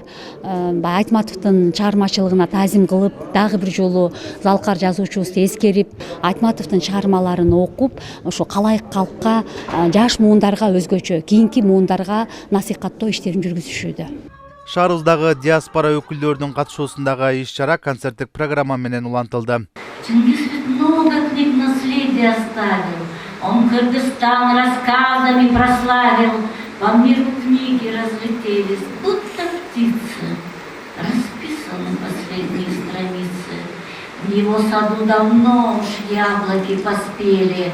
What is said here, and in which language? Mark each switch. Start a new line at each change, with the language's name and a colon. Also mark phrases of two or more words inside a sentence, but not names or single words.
Kyrgyz: Айтматовдун чыгармачылыгына таазим кылып, дагы бир жолу Залкар жазуучубузду эскерип, Айтматовдун чыгармаларын окуп, ошо калайык калкка, жаш муундарга өзгөчө, кийинки муундарга насихаттоо иштерин жүргүзүшүүдө. Шаарыбыздагы диаспора өкүлдөрүнүн катышуусундагы иш-чара концерттик программа менен улантылды.
Russian: Чингис ведь много книг наследия оставил. Он Кыргызстан рассказами прославил. По миру книги разлетелись, будто птицы. Расписаны последние страницы. В его саду давно уж яблоки поспели.